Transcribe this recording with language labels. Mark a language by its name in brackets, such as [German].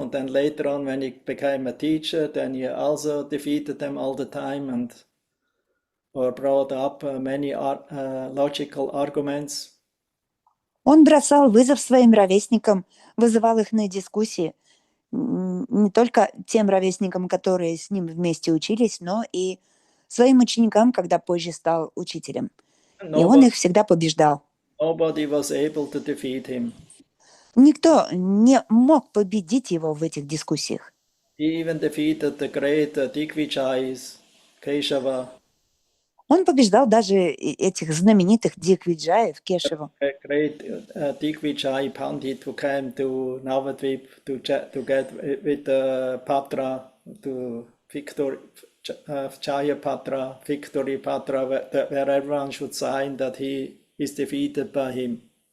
[English] And then later on, when he became a teacher, then he also defeated them all the time or brought up many logical arguments. [Russian] Он бросал вызов своим ровесникам, вызывал их на дискуссии, не только тем ровесникам, которые с ним вместе учились, но и своим ученикам, когда позже стал учителем. И он их всегда побеждал. [English] Nobody was able to defeat him. [Russian] Никто не мог победить его в этих дискуссиях. [English] He even defeated the great Digvijayas, Keshava. [Russian] Он побеждал даже этих знаменитых Дигвиджаев, Кешеву. [English] Great Digvijay Pandit who came to Navadvip to get with Patra, to victory, Jaya Patra, victory Patra, where everyone should sign that he is defeated by him.